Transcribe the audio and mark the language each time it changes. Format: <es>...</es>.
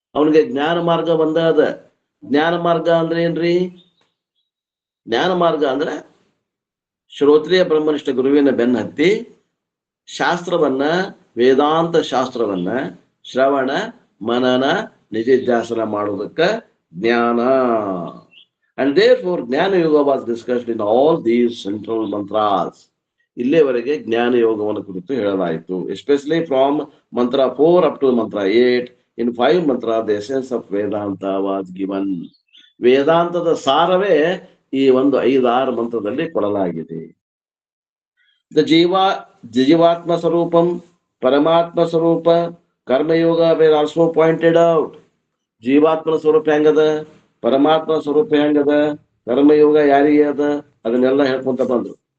<kn>ಅವನಿಗೆ ಜ್ಞಾನ ಮಾರ್ಗ ಒಂದ ಅದ. ಜ್ಞಾನ ಮಾರ್ಗ ಅಂದ್ರೆ ಏನ್ರಿ? ಜ್ಞಾನ ಮಾರ್ಗ ಅಂದ್ರೆ ಶ್ರೋತ್ರಿಯ ಬ್ರಹ್ಮನಿಷ್ಠ ಗುರುವಿನ ಬೆನ್ನ ಹತ್ತಿ ಶಾಸ್ತ್ರವನ್ನ, ವೇದಾಂತ ಶಾಸ್ತ್ರವನ್ನ ಶ್ರವಣ ಮನನ ನಿಧಿಧ್ಯಾಸನ ಮಾಡುವುದಕ್ಕ ಜ್ಞಾನ.</kn> <en>And therefore Jnana Yoga was discussed in all these central mantras.</en> <kn>ಇಲ್ಲಿಯವರೆಗೆ ಜ್ಞಾನ ಯೋಗವನ್ನು ಕುರಿತು ಹೇಳಲಾಯಿತು.</kn> <en>Especially from mantra 4 up to mantra 8. In 5 mantra the essence of Vedanta was given.</en> <kn>ವೇದಾಂತದ ಸಾರವೇ ಈ ಒಂದು 5-6 ಮಂತ್ರದಲ್ಲಿ ಕೊಡಲಾಗಿದೆ.</kn> <en>The jivatma swarupam, paramatma swarupa, karmayoga were also pointed out.</en> <kn>ಜೀವಾತ್ಮನ ಸ್ವರೂಪ ಹೆಂಗದ, ಪರಮಾತ್ಮ ಸ್ವರೂಪ ಹೆಂಗದ, ಕರ್ಮಯೋಗ ಯಾರಿಗೆ ಅದ, ಅದನ್ನೆಲ್ಲ ಹೇಳ್ಕೊಂತ ಬಂದ್ರು.</kn>